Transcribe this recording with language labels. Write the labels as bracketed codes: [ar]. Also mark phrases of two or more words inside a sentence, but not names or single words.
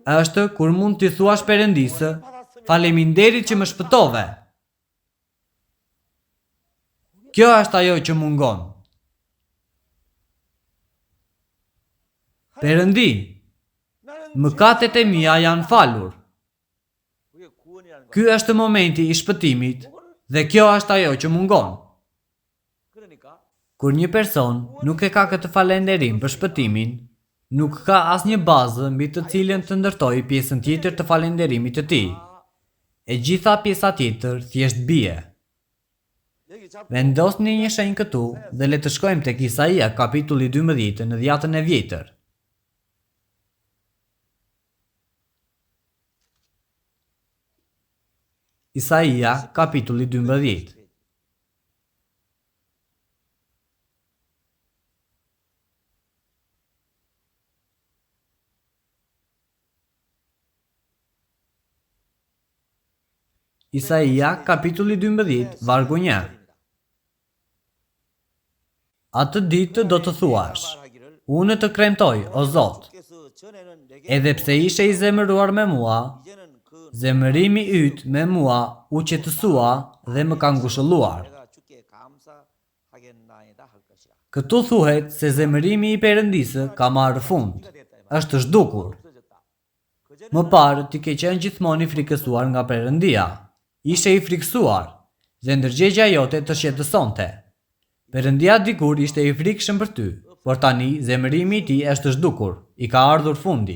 [sq] Është kur mund t'i thuash Perëndisë, faleminderit që më shpëtove. Kjo është ajo që mungon. Perëndi, mëkatet e mia janë falur. [ko] 그게 구원이라는 거. [sq] Ky është momenti i shpëtimit dhe kjo është ajo që mungon. [ko] 그러니까 [sq] Kur një person nuk e ka këtë falenderim për shpëtimin, nuk ka asnjë bazë mbi të cilën të ndërtojë pjesën tjetër të falenderimit të tij. E gjitha pjesa tjetër thjesht bie. [ko] 여기 잡고 [sq] Vendosni një shenjë këtu dhe le të shkojmë tek Isaia kapitulli 12 në dhjetën e vjetër. Isaia kapitulli 12. Isaia kapitulli 12 vargu 1. Atë ditë do të thuash, unë të kremtoj, o Zot, [ko] 주께서 전에는 내게 [sq] edhe pse ishe i zemëruar me mua, [ko] 이제는 그 [sq] zemërimi yt me mua u qetësua dhe më ka ngushëlluar. [ko] 내가 주께 감사하겠나이다 할 것이라. [sq] Këtu thuhet se zemërimi i Perëndisë ka marrë fund, është zhdukur. [ko] 없어졌다. [sq] Më parë ti ke qenë gjithmonë i frikësuar nga Perëndia. Ishe i frikësuar dhe ndërgjegja jote të shqetësonte. Perëndia dikur ishte i frikshëm për ty, por tani zemërimi i tij është zhdukur, i ka ardhur fundi.